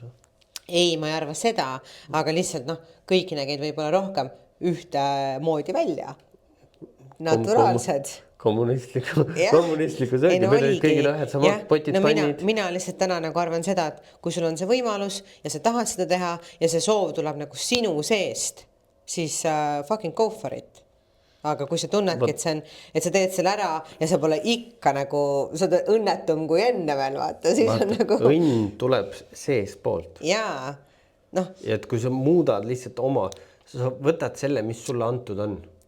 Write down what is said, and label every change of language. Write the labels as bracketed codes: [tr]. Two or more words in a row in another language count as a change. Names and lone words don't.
[et] Ei, ma ei arva seda, aga lihtsalt kõiki nägid võib-olla rohkem ühte moodi välja. Naturaalsed. Kommunistliku söögi, meil olid kõigil ühed samad potid, pannid. Mina lihtsalt täna nagu arvan seda, et kui sul on see võimalus ja sa tahad seda teha ja see soov tuleb nagu sinu seest, siis [en] fucking go for it. [et] Aga kui sa tunnedki, et sa teed selle ära ja sa pole ikka nagu, sa oled õnnetum kui enne veel, vaata, siis on nagu... Õnn tuleb seest poolt. Jaa, noh. Ja et kui sa muudad lihtsalt sa võtad selle, mis sulle antud on.